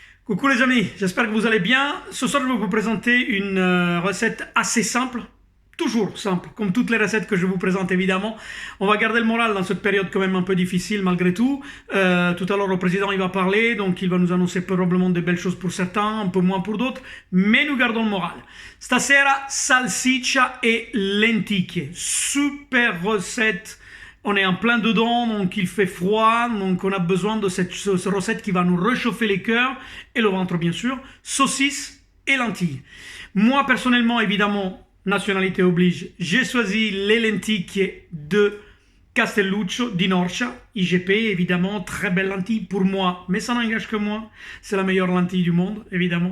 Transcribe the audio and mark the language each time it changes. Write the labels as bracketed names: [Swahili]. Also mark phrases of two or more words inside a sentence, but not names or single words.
[French] Coucou les amis, j'espère que vous allez bien. Ce soir, je vais vous présenter une recette assez simple, toujours simple, comme toutes les recettes que je vous présente évidemment. On va garder le moral dans cette période quand même un peu difficile malgré tout. Tout à l'heure, le président il va parler, donc il va nous annoncer probablement de belles choses pour certains, un peu moins pour d'autres, mais nous gardons le moral. [Italian] Stasera, salsiccia et lenticchie. [French] Super recette. On est en plein dedans, donc il fait froid, donc on a besoin de cette recette qui va nous réchauffer les cœurs et le ventre bien sûr, saucisses et lentilles. Moi personnellement, évidemment, nationalité oblige, j'ai choisi les lenticchie de Castelluccio di Norcia, IGP, évidemment, très belle lentille pour moi, mais ça n'engage que moi, c'est la meilleure lentille du monde, évidemment.